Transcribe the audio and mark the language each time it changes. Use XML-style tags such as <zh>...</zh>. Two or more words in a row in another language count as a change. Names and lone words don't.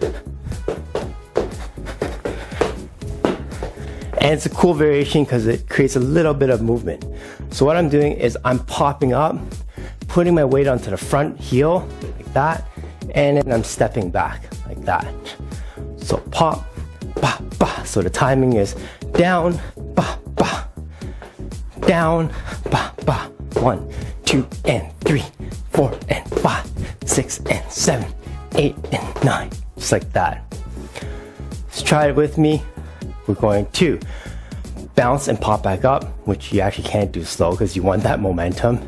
<en>And it's a cool variation because it creates a little bit of movement. So what I'm doing is I'm popping up, putting my weight onto the front heel like that, and then I'm stepping back like that. So pop, ba, ba. So the timing is down, ba, ba, down, ba, ba. 1, 2, and 3, 4, and 5, 6, and 7, 8, and 9. Just like that. Let's try it with me. We're going to bounce and pop back up, which you actually can't do slow because you want that momentum.</en>